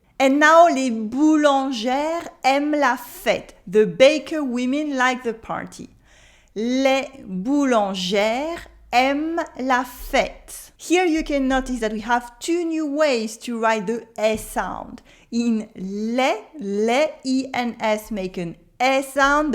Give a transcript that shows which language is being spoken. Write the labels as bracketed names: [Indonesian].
[English] And now, [French] les boulangères aiment la fête. [English] The baker women like the party. [French] Les boulangères aiment la fête. [English] Here you can notice that we have two new ways to write the E sound. In les, I and S make an E sound.